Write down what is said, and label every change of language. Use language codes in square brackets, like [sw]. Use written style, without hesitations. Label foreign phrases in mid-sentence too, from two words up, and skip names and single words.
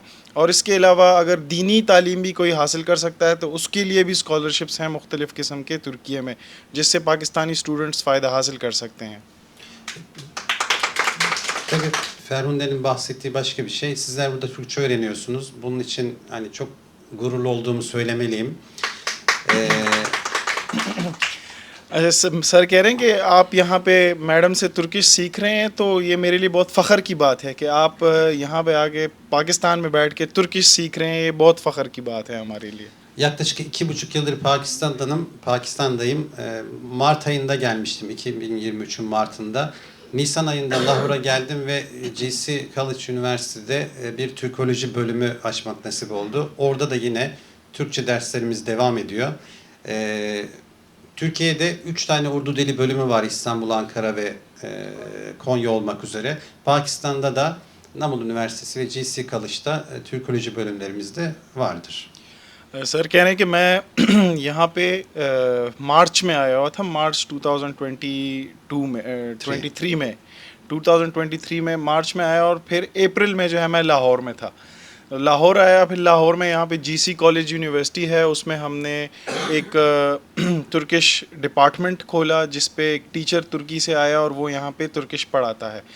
[ur] اور اس کے علاوہ اگر دینی تعلیم بھی کوئی حاصل کر سکتا ہے تو اس کے لیے بھی سکالرشپس ہیں مختلف قسم کے ترکی میں، جس سے پاکستانی سٹوڈنٹس فائدہ حاصل کر سکتے ہیں. [tr] Tabii Ferhunde'nin bahsettiği başka bir şey. Sizler burada Türkçe öğreniyorsunuz. Bunun için hani çok gururlu olduğumu söylemeliyim. [ur] اچھا سر کہہ رہے ہیں کہ آپ یہاں پہ میڈم سے ترکش سیکھ رہے ہیں، تو یہ میرے لیے بہت فخر کی بات ہے کہ آپ یہاں پہ آ کے پاکستان میں بیٹھ کے ترکش سیکھ رہے ہیں. یہ بہت فخر کی بات ہے ہمارے لیے. [tr] Yaklaşık 2,5 yıldır Pakistan'dayım. Mart ayında gelmiştim, 2023'ün Mart'ında. Nisan ayında Lahor'a geldim ve GC College Üniversitesi'de bir Türkoloji bölümü açmak nasip oldu. Orada da yine Türkçe derslerimiz devam ediyor. Türkiye'de 3 tane Urdu dili bölümü var, İstanbul, Ankara ve Konya olmak üzere. Pakistan'da da Namul Üniversitesi ve GC College'da Türkoloji bölümlerimiz de vardır. [ur] سر کہہ رہے ہیں کہ میں یہاں پہ مارچ میں آیا ہوا تھا، مارچ 2023 میں مارچ میں آیا، اور پھر اپریل میں جو ہے میں لاہور میں تھا. لاہور آیا، پھر لاہور میں یہاں پہ جی سی کالج یونیورسٹی ہے، اس میں ہم نے ایک [en] Turkish department [ur] کھولا جس پہ ایک ٹیچر ترکی سے آیا اور وہ یہاں پہ ترکش پڑھاتا ہے.